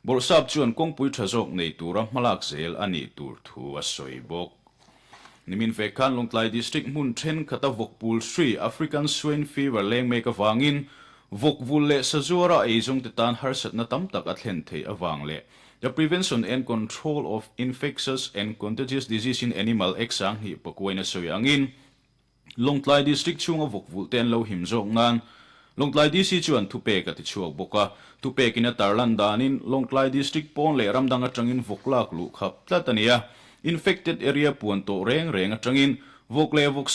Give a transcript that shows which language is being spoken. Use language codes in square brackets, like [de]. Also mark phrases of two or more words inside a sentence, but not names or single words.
[lus] bor sap chuan kongpui thazok nei tura malak zel ani tur thu a soi bok nimin ve khan Longlai district mun then khata vokpul sri [en] African swine fever [lus] leng mek awangin vokvul le sazuara eizong te tan harsat na tam tak athlen thei awang le [en] the prevention and control of infectious and contagious disease in animal [lus] exang hi pakuaina soyangin Longlai district chunga vokvul ten lo himjok ngan Longlai DC chuan thupe ka ti chuak boka thupe kina tarlan danin Longlai district pon le ramdang atangin voklak lu khap tlatania [en] infected area [lus] puan to reng atangin vokle voksa